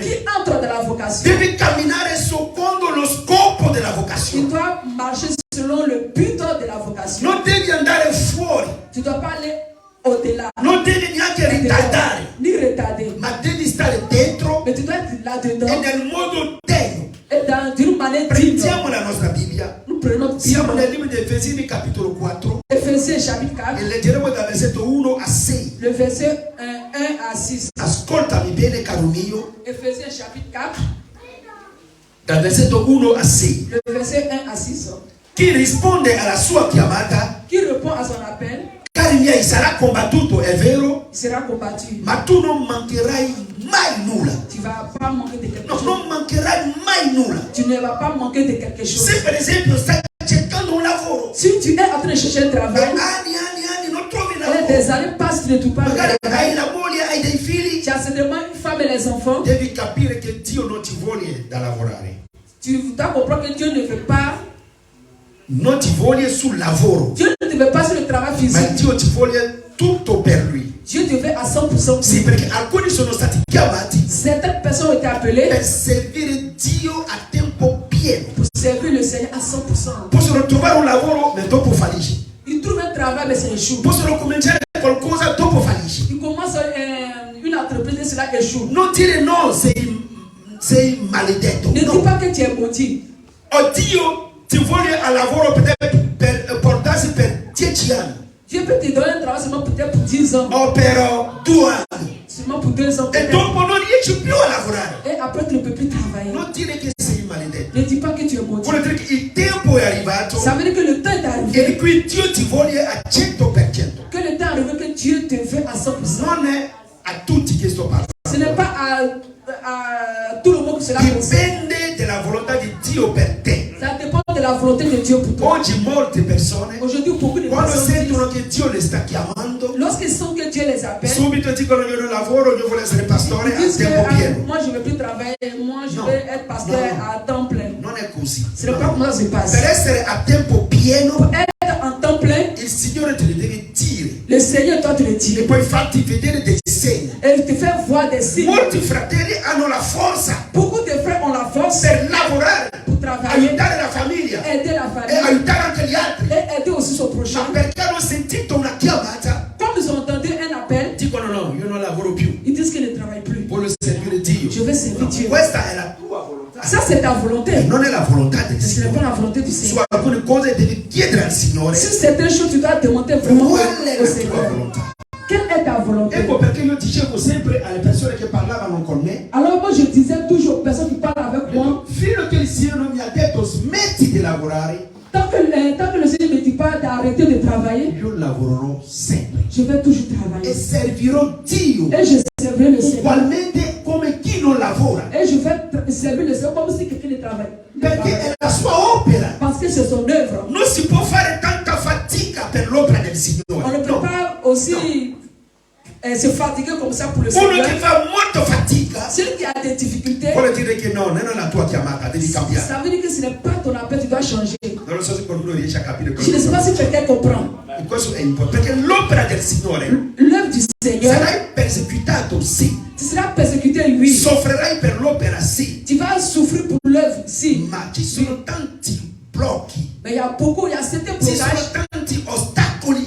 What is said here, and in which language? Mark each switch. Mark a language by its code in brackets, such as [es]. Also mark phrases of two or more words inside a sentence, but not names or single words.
[fr] Qui entre dans la vocation, [it] deve camminare secondo lo scopo della il vocazione. [fr] doit marcher selon le but de la vocation. [it] Non devi andare fuori, [fr] Tu ne dois pas aller au-delà, [it] non devi neanche ritardare, [fr] ni retarder. [it] ma devi stare dentro [fr] Mais tu dois être [it] e [fr] là-dedans [it] nel modo degno. [fr] et d'une manière digne. [it] Prendiamo la nostra Bibbia, [fr] Nous prenons notre [it] siamo [fr] Bible. [it] nel libro di Efesini capitolo 4 [fr] Ephésiens chapitre 4, [it] e leggeremo dal versetto 1 a 6. [fr] le verset 1 à 6. [it] Ascoltami bene caro mio, [fr] Ephésiens chapitre 4, [it] dal versetto 1 a 6. [fr] le verset 1 à 6. [it] Chi risponde alla sua chiamata, [fr] Qui répond à son appel, [it] cari miei, sarà combattuto, è vero, [fr] il sera combattu. [it] ma tu non mancherai mai nulla. [fr] Tu ne vas pas manquer de quelque [it] No, [fr] chose. [it] non mancherai mai nulla. [fr] Tu ne vas pas manquer de quelque chose. [it] Se per esempio stai cercando un lavoro, [fr] Si tu es en train de chercher un [it] per [fr] travail, [it] anni non trovi [fr] et [it] lavoro, [fr] des années passent, tu ne trouves pas de [it] magari [fr] travail. [it] hai la moglie, hai dei figli, [fr] Tu as seulement une femme et les enfants. [it] devi capire che Dio non ti vuole da lavorare, [fr] Tu dois comprendre que Dieu ne veut pas. [it] non ti vuole sul lavoro, [fr] Dieu ne te veut pas sur le travail [it] ma [fr] physique. [it] Dio ti vuole tutto per Lui. [fr] Dieu te veut à 100%. [it] Sì, perché alcuni sono stati chiamati [fr] Certaines personnes ont été appelées [it] per servire Dio a tempo pieno. [fr] pour servir le Seigneur à 100%. [it] Possono trovare un lavoro, ma dopo fallisce. [fr] Ils trouvent un travail, mais c'est échoue. [it] Possono cominciare qualcosa, dopo fallisce. [fr] Ils commencent une entreprise et cela échoue. [it] Non dire no, sei maledetto. [fr] Ne dis [it] No. [fr] pas que tu es maudit. [it] Oh, Dio ti vuole al lavoro per portarsi per 10 anni [fr] Dieu peut te donner un travail seulement peut-être pour 10 ans. [it] o per 2 anni [fr] Seulement pour 2 ans. [it] e [fr] peut-être. [it] dopo non riesci più a lavorare. [fr] Et après, tu ne peux plus travailler. [it] Non dire che sei maledetto. [fr] Ne dis pas que tu es maudit. [it] Vuol dire che il tempo è arrivato [fr] Ça veut dire que le temps est [it] e [fr] arrivé. [it] di cui Dio ti vuole a 100%. [fr] Que le temps est arrivé que Dieu te veut à 100%. [it] Non è a tutti che sto parlando. [fr] Ce n'est pas à tout le monde que cela concerne. [it] Dipende dalla volontà di Dio per te. [fr] Ça dépend de la volonté de Dieu pour toi. [it] Oggi molte persone, [fr] Aujourd'hui, beaucoup de [it] quando [fr] personnes [it] sentono [fr] disent, [it] che Dio le sta chiamando, [fr] lorsqu'ils sentent que Dieu les appelle, [it] subito dicono io non lavoro, io voglio essere pastore [fr] ils [it] a [fr] disent que [it] tempo [fr] ah, [it] pieno. [fr] moi je ne veux plus travailler, moi je Non. veux être pasteur Non. à temps plein. [it] Non è così. [fr] Ce n'est pas comme ça que ça se passe. [it] Per essere a tempo pieno, [fr] Être en temps plein, [it] il Signore te le deve dire. [fr] le Seigneur doit te le [it] E [fr] dire. [it] poi farti vedere dei segni. [fr] Et il te fait voir des signes. [it] Molti fratelli hanno la forza [fr] Beaucoup de frères ont la force [it] per lavorare, [fr] pour travailler, [it] aiutare la famiglia [fr] aider la [it] e [fr] famille [it] aiutare anche gli altri. [fr] et aider aussi son [it] Ma [fr] prochain. [it] perché hanno sentito una chiamata, [fr] Comme ils ont entendu un appel, [it] dicono no, io non lavoro più, [fr] ils disent qu'ils ne travaillent plus. [it] voglio servire Dio. [fr] Je vais servir Dieu. [it] Questa è la tua volontà, [fr] Ça, c'est ta volonté. [it] non è la volontà del [fr] Mais ce n'est pas [it] Signore. [fr] la volonté du [it] Su [fr] Seigneur. [it] alcune cose devi chiedere al Signore [fr] Sur certaines choses, tu dois demander vraiment [it] qual è [fr] au [it] la tua [fr] Seigneur. [it] volontà. [fr] Quelle est ta volonté? [it] Ecco perché io dicevo sempre alle persone che parlavano con me, [fr] Alors moi, je disais toujours aux personnes qui parlent avec moi, [it] fino a che il Signore non mi ha detto smetti di lavorare, [fr] tant que le Seigneur ne me dit pas d'arrêter de travailler, [it] io lavorerò sempre [fr] je vais toujours [it] e [fr] travailler. [it] servirò Dio [fr] Et je servirai le Seigneur. [it] ugualmente come chi non lavora, [fr] Et je vais servir le Seigneur comme si quelqu'un ne travaille. [it] perché è la sua opera. [fr] Parce que c'est son œuvre. [it] Non si può fare tanta fatica per l'opera del [fr] On ne [it] Signore. [fr] peut [it] No. [fr] pas aussi se fatiguer comme ça pour le [it] Uno [fr] Seigneur. [it] che fa molta fatica [fr] Celui qui a des difficultés, [it] vuole dire che no, non è la tua chiamata, devi cambiare. [fr] ça veut dire que ce n'est pas ton appel, tu dois changer. [it] Non lo so se qualcuno riesce a capire [fr] Je ne sais pas [it] questo. [fr] si quelqu'un comprend. [it] Questo è importante, perché l'opera del Signore [fr] L'œuvre du Seigneur, [it] sarai perseguitato, sì, [fr] tu seras persécuté, oui. [it] soffrirai per l'opera, sì, [fr] Tu vas souffrir pour l'œuvre, [it] si. ma ci sono tanti blocchi, [fr] Mais il y a beaucoup, il y a certains [it] ci sono [fr] blocages. [it] tanti ostacoli